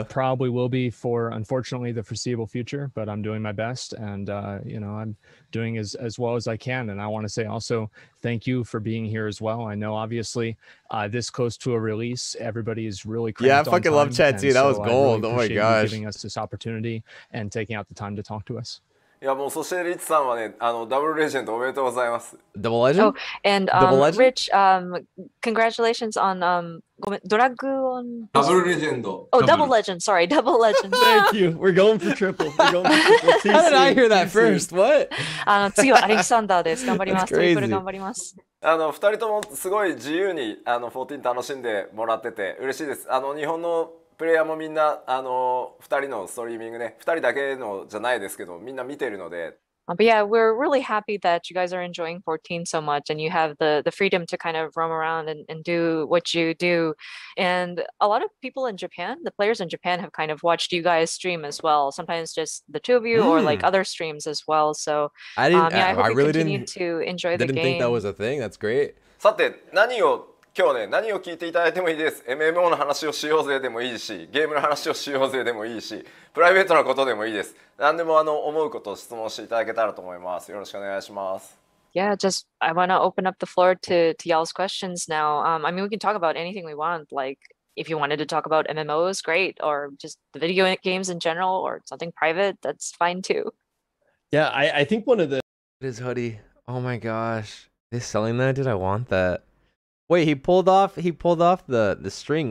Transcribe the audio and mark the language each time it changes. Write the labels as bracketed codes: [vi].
[en] It probably will be for, unfortunately, the foreseeable future, but I'm doing my best, and you know, I'm doing as well as I can. And I want to say also thank you for being here as well. I know obviously this close to a release, everybody is really cramped. Yeah, I fucking love chat too. That was gold. Really oh my gosh, giving us this opportunity and taking out the time to talk to us. [ja] いやもうそしてリッチさんはねダブルレジェンドおめでとうございます。 [en] Double legend? Oh, and Rich, congratulations on Dragon. Double legend. Oh, double legend. Sorry, double legend. Thank you. We're going for triple. We're going for triple. How did I hear that first? What? [ja] 次はアレキサンダーです。頑張ります。トリプル頑張ります。 2人ともすごい自由に14楽しんでもらってて嬉しいです。日本のプレイヤーもみんな2人のストリーミングね、2人だけのじゃないですけど、みんな見てるので。 [en] But yeah, we're really happy that you guys are enjoying 14 so much, and you have the freedom to kind of roam around and do what you do. And a lot of people in Japan, the players in Japan, have kind of watched you guys stream as well. Sometimes just the two of you, or like other streams as well. So I didn't. Yeah, I hope I you really continue to enjoy the game. Didn't think that was a thing. That's great. [ja] さて今日ね何を聞いていただいてもいいです。 MMO の話をしようぜでもいいし、ゲームの話をしようぜでもいいし、プライベートなことでもいいです。何でも思うことを質問していただけたらと思います。よろしくお願いします。 [en] Yeah, just I want to open up the floor to y'all's questions now. I mean, we can talk about anything we want. Like, if you wanted to talk about MMOs, great, or just the video games in general, or something private, that's fine too. Yeah, I think one of the his hoodie. Oh my gosh, they're selling that, dude. I want that. Wait, he pulled off the string.